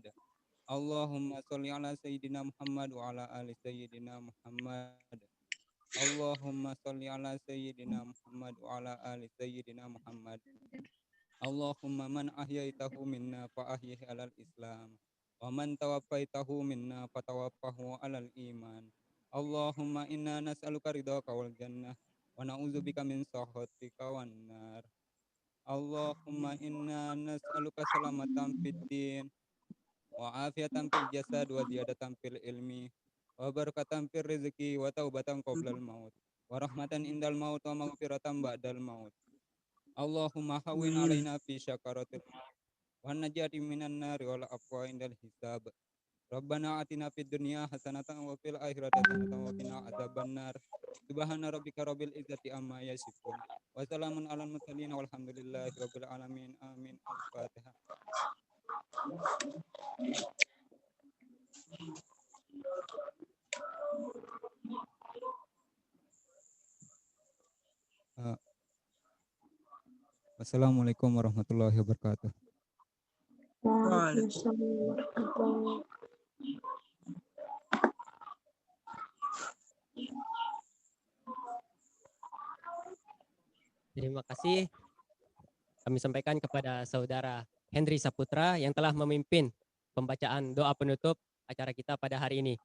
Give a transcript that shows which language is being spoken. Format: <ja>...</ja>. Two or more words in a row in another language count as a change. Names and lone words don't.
<ar>اللهم صل على سيدنا محمد وعلى آل سيدنا محمد. اللهم صل على سيدنا محمد وعلى آل سيدنا محمد. اللهم من أحييته منا فأحيه على الإسلام ومن توفيته منا فتوفه على الإيمان. اللهم إنا نسألك رضاك والجنة ونعوذ بك من سخطك والنار. اللهم إنا نسألك سلامة في الدين وعافية في الجسد وزيادة في العلم وبركة في الرزق وتوبة قبل الموت ورحمة عند الموت ومغفرة بعد الموت. اللهم هون علينا في سكرات الموت ونجاة من النار والعفو عند الحساب. ربنا آتنا في الدنيا حسنة وفي الآخرة حسنة وقنا عذاب النار. سبحان ربك رب العزة عما يصفون وسلام على المرسلين والحمد لله رب العالمين. آمين. الفاتحة. والسلام عليكم ورحمة الله وبركاته.</ar> <id>Terima kasih. Kami sampaikan kepada saudara Hendri Saputra yang telah memimpin pembacaan doa penutup acara kita pada hari ini.</id>